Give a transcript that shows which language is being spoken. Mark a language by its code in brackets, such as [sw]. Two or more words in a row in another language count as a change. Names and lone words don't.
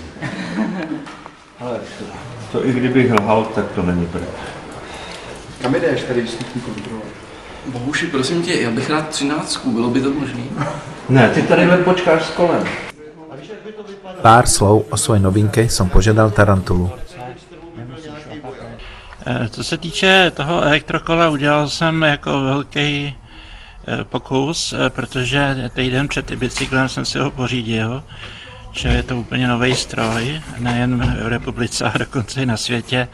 [cs] Ale to i kdybych lhal, tak to není pravda. Kam jdeš tady vstupní kontrolu? Bohuši, prosím tě, já bych rád 13, bylo by to možné? Ne, ty tady len počkáš s kolem. [sk] Pár slov o svojej novinke som požiadal Tarantulu. [cs] Co se týče toho elektrokola, udělal jsem jako velký pokus, protože týden před bicyklem jsem si ho pořídil, že je to úplně nový stroj, nejen v republice, a dokonce i na světě.